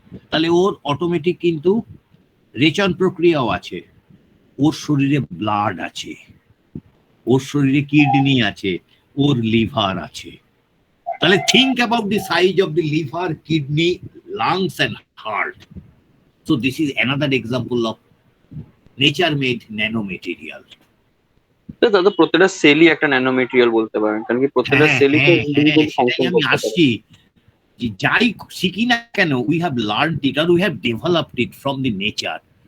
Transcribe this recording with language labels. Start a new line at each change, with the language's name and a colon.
Bangla: তাহলে ওর অটোমেটিক কিন্তু রেচন প্রক্রিয়াও আছে। ওর শরীরে ব্লাড আছে, ওর শরীরে কিডনি আছে, ওর লিভার আছে।
English: তাহলে think about the size of the liver, kidney, lungs and heart. So this is another example of nature made nanomaterial.
Bangla: দাদা প্রত্যেকটা সেলই একটা ন্যানো মেটেরিয়াল বলতে পারেন, কারণ কি প্রত্যেকটা সেলই তো ইন্ডিভিজুয়াল ফাংশন আমি আসছি যে যাই শিখি না কেন,
English: we have learned it or we have developed it from the nature.